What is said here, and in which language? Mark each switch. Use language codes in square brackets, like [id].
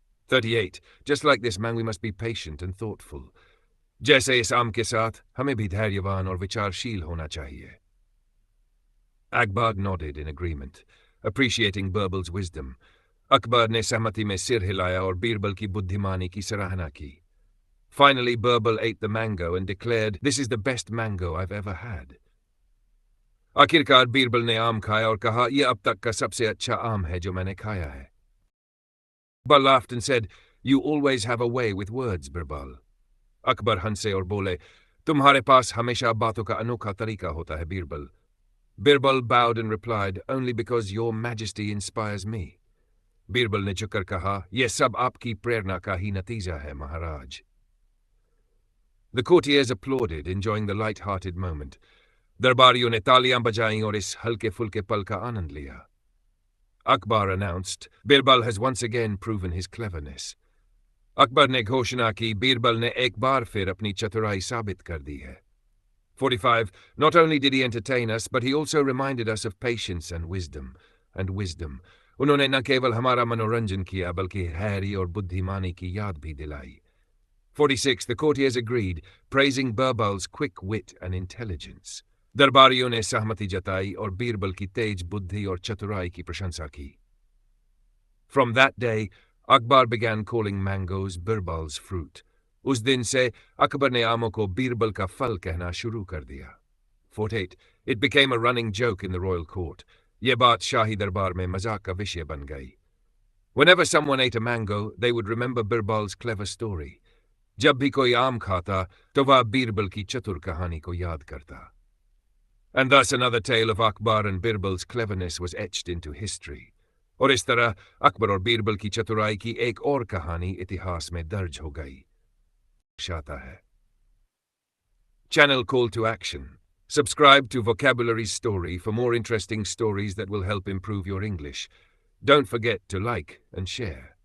[en] 38. Just like this man we must be patient and thoughtful. [hi] जैसे इस आम के साथ हमें भी धैर्यवान और विचारशील होना चाहिए. [en] Akbar nodded in agreement, appreciating Birbal's wisdom. [hi] Akbar ने सहमति में सिर हिलाया और बीरबल की बुद्धिमानी की सराहना की. [en] Finally, Birbal ate the mango and declared, This is the best mango I've ever had. [hi] आखिरकार बीरबल ने आम खाया और कहा, यह अब तक का सबसे अच्छा आम है जो मैंने खाया है. [en] Akbar laughed and said, You always have a way with words, Birbal. [hi] Akbar हंसे और बोले, तुम्हारे पास हमेशा बातों का अनोखा तरीका होता है, Birbal. [en] Birbal bowed and replied, Only because your majesty inspires me. [hi] Birbal ने झुककर कहा, यह सब आपकी प्रेरणा का ही नतीजा है, महाराज. [en] The courtiers applauded, enjoying the light-hearted moment. [hi] दरबारियों ने तालियां बजाईं और इस हल्के-फुल्के पल का आनंद लिया. [en] Akbar announced, Birbal has once again proven his cleverness. [hi] Akbar ने घोषणा की, बीरबल ने एक बार फिर अपनी चतुराई साबित कर दी है. 45. [en] Not only did he entertain us, but he also reminded us of patience and wisdom. [hi] उन्होंने न केवल हमारा मनोरंजन किया, बल्कि हैरी और बुद्धिमानी की याद भी दिलाई. 46. [en] The courtiers agreed, praising Birbal's quick wit and intelligence. [hi] दरबारियों ने सहमति जताई और बीरबल की तेज बुद्धि और चतुराई की प्रशंसा की. [en] From that day, Akbar began calling mangoes Birbal's fruit. [hi] उस दिन से अकबर ने आमों को बीरबल का फल कहना शुरू कर दिया. 48. [en] It became a running joke in the royal court. [hi] ये बात शाही दरबार में मजाक का विषय बन गई. [en] Whenever someone ate a mango, they would remember Birbal's clever story. [hi] जब भी कोई आम खाता, तो वह बीरबल की चतुर कहानी को याद करता. [en] And thus another tale of Akbar and Birbal's cleverness was etched into history. [hi] और इस तरह अकबर और बीरबल की चतुराई की एक और कहानी इतिहास में दर्ज हो गई. [en] शाता है. Channel Call to Action. Subscribe to Vocabulary Story for more interesting stories that will help improve your English. Don't forget to like and share.